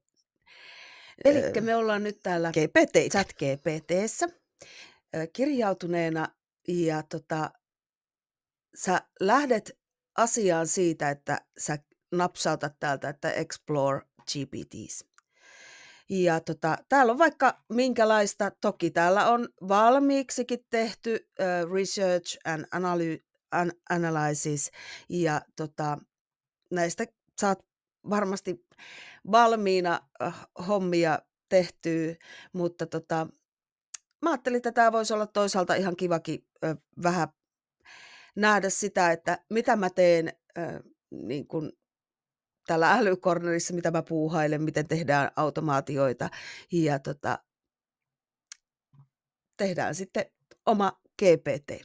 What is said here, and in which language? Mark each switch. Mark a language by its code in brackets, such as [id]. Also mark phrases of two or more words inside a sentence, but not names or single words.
[fi] Eli me ollaan nyt täällä ChatGPT:ssä kirjautuneena ja sä lähdet asiaan siitä, että sä napsautat täältä, että [en] Explore GPTs. [fi] Ja täällä on vaikka minkälaista, toki täällä on valmiiksikin tehty [en] research and analysis, [fi] ja näistä saat varmasti valmiina hommia tehtyä, mutta mä ajattelin, että tämä voisi olla toisaalta ihan kivakin vähän nähdä sitä, että mitä mä teen niin kuin täällä älykornerissa, mitä mä puuhailen, miten tehdään automaatioita ja tehdään sitten oma GPT.